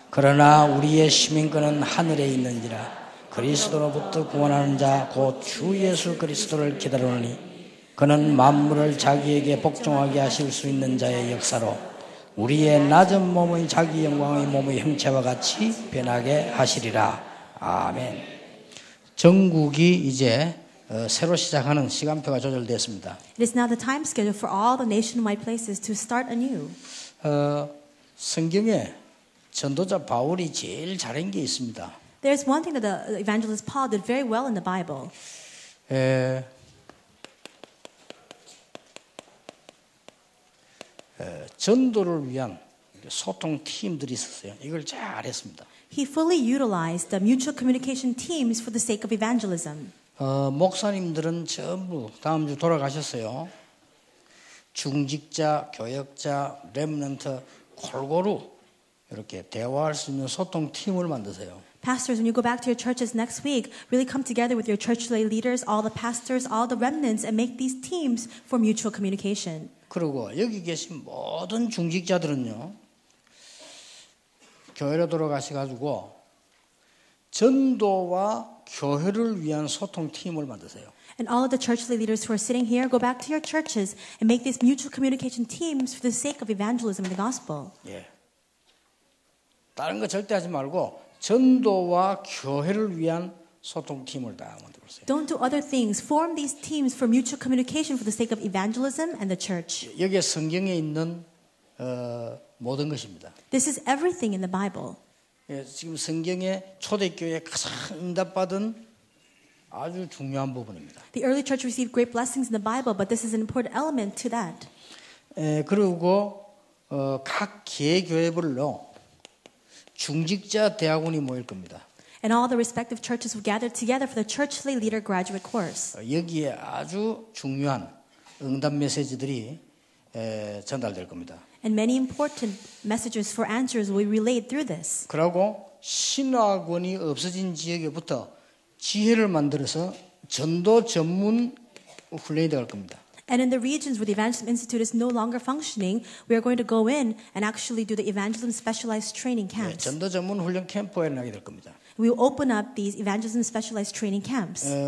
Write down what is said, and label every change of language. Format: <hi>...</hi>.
<ko>그러나 우리의 시민권은 하늘에 있는지라. 그리스도로부터 구원하는 자 곧 주 예수 그리스도를 기다리노니 그는 만물을 자기에게 복종하게 하실 수 있는 자의 역사로 우리의 낮은 몸의 자기 영광의 몸의 형체와 같이 변하게 하시리라. 아멘. 전국이 이제 새로 시작하는 시간표가 조절됐습니다.</ko> <en>It is now the time schedule for all the nationwide places to start anew.</en> <ko>성경에 전도자 바울이 제일 잘한 게 있습니다.</ko> <en>There's one thing that the evangelist Paul did very well in the Bible.</en> <ko>전도를 위한 소통 팀들이 있었어요. 이걸 잘했습니다.</ko> <en>He fully utilized the mutual communication teams for the sake of evangelism.</en> <ko>목사님들은 전부 다음 주 돌아가셨어요. 중직자, 교역자, 렘넌트 골고루 이렇게 대화할 수 있는 소통 팀을 만드세요.</ko> <en>Pastors, when you go back to your churches next week, really come together with your church lay leaders, all the pastors, all the remnants, and make these teams for mutual communication.</en> <ko>그리고 여기 계신 모든 중직자들은요, 교회로 돌아가셔가지고 전도와 교회를 위한 소통 팀을 만드세요.</ko> <en>And all of the church lay leaders who are sitting here, go back to your churches and make these mutual communication teams for the sake of evangelism and the gospel.</en> <ko>예. 다른 거 절대 하지 말고 전도와 교회를 위한 소통팀을 다 만들었어요.</ko> <en>Don't do other things. Form these teams for mutual communication for the sake of evangelism and the church.</en> <ko>여기에 성경에 있는 모든 것입니다.</ko> <en>This is everything in the Bible.</en> <ko>예, 지금 성경에 초대교회에 가장 응답받은 아주 중요한 부분입니다.</ko> <en>The early church received great blessings in the Bible, but this is an important element to that.</en> <ko>그리고 각 개교회별로 중직자 대학원이 모일 겁니다.</ko> <en>And all the respective churches will gather together for the church lay leader graduate course.</en> <ko>여기에 아주 중요한 응답 메시지들이 전달될 겁니다.</ko> <en>And many important messages for answers will be relayed through this.</en> <ko>그리고 신학원이 없어진 지역에부터 지혜를 만들어서 전도 전문 훈련이 될 겁니다.</ko> <en>And in the regions where the Evangelism Institute is no longer functioning, we are going to go in and actually do the evangelism specialized training camps.</en> <ko>전도 전문 훈련 캠프가 일어나게 될 겁니다.</ko> <en>We will open up these evangelism specialized training camps.</en>